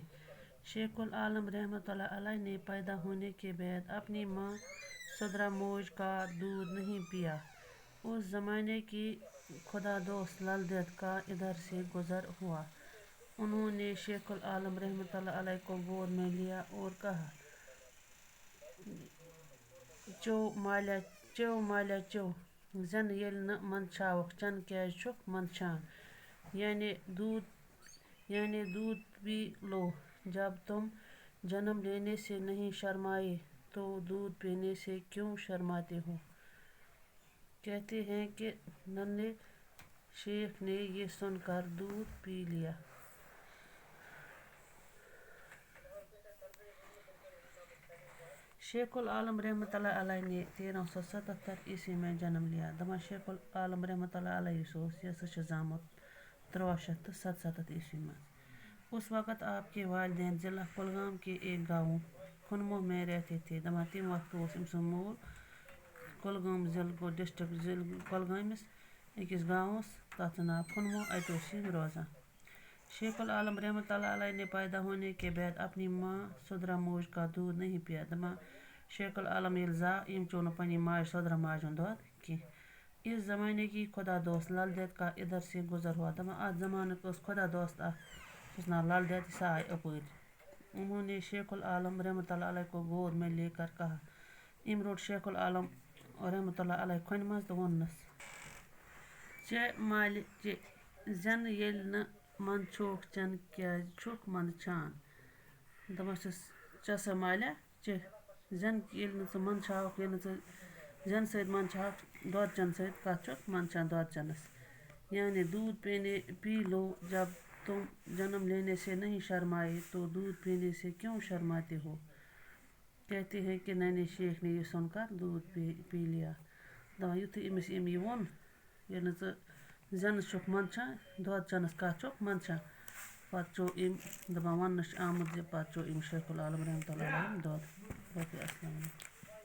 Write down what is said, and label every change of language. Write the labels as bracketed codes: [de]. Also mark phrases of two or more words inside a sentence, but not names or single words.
[ur] شیخ العالم رحمۃ اللہ علیہ نے پیدا ہونے کے بعد اپنی ماں سدرا موج کا دودھ نہیں پیا۔ اس زمانے کی خدا دوست لل دید کا ادھر سے گزر ہوا۔ انہوں نے شیخ العالم رحمۃ اللہ علیہ کو گود میں لیا اور کہا، [ks] چو مالیہ چو، زن ییٚلہِ نہٕ منٛدچھاوکھ چن کیٛازِ چھُکھ منٛدچھان؟ [ur] یعنی دودھ پی لو۔ جب تم جنم لینے سے نہیں شرمائے تو دودھ پینے سے کیوں شرماتے ہو؟ کہتے ہیں کہ ننھے شیخ نے یہ سن کر دودھ پی لیا۔ شیخ العالم رحمۃ اللہ علیہ نے 1377 عیسوی میں جنم لیا۔ [ks] دپان شیخ العالم رحمۃ اللہ علیہ یہِ ہسا چھُ زامُت 1377 عیسوی میں۔ [ur] اس وقت آپ کے والدین ضلع کلگام کے ایک گاؤں کنمو میں رہتے تھے۔ [ks] دپان تمہِ وقتہٕ اوس أمۍ سُنٛد مول کۄلگوم ضلعہٕ گوٚو ڈسٹرکٹ ضلعہٕ کۄلگٲمِس أکِس گامَس تَتھ چھُ ناو کنمو، اَتہِ اوس یہِ روزان۔ [ur] شیخ العالم رحمۃ اللہ علیہ نے پیدا ہونے کے بعد اپنی ماں سدرا موج کا دودھ نہیں پیا۔ [ks] دپان شیخ العالم ییٚلہِ زاو أمۍ چیوٚو نہٕ پنٛنہِ ماجہِ سدرا ماجہِ ہُنٛد دۄد کینٛہہ۔ [ur] اس زمانے کی خدا دوست لل دید کا ادھر سے گزر ہوا۔ [ks] دپان اتھ زمانُک اوس خدا دوست اکھ، جس ناو لل دید، سُہ آیہِ اپٲرۍ۔ [ur] انہوں نے شیخ العالم رحمۃ اللہ علیہ کو گود میں لے کر کہا۔ [ks] أمۍ روٚٹ شیخ العالم رحمۃ اللہ علیہ کھۄنہِ منٛز تہٕ ووٚننَس، ژےٚ مالہِ چہِ، زٮ۪نہٕ ییٚلہِ نہٕ منٛدچھوکھ چن کیٛازِ چھُکھ منٛدچھان؟ دپان چھِس چےٚ سا مالیہ چہِ، زٮ۪نہٕ ییٚلہِ نہٕ ژٕ منٛدچھاوکھ، ییٚلہِ نہٕ ژٕ زٮ۪نہٕ سۭتۍ منٛدچھاوکھ دۄد چنہٕ سۭتۍ کَتھ چھُکھ منٛدچھان دۄد چنَس؟ [ur] یعنی دودھ پی لو۔ جب تم جنم لینے سے نہیں شرمائے تو دودھ پینے سے کیوں شرماتے ہو؟ کہتے ہیں کہ ننھے شیخ نے یہ سن کر دودھ پی لیا۔ [ks] دپان یُتھُے أمِس یہِ ووٚن، ییٚلہِ نہٕ ژٕ زٮ۪نَس چھُکھ منٛدچھان دۄد چنَس کَتھ چھُکھ منٛدچھان؟ پتہٕ چیوٚو أمۍ، دپان وننہٕ چھُ آمُت زِ پتہٕ چیوٚو أمۍ شیخ العالم رحمۃ اللہ علیہ دۄد۔ [ar] باقٕے السلام علیکم۔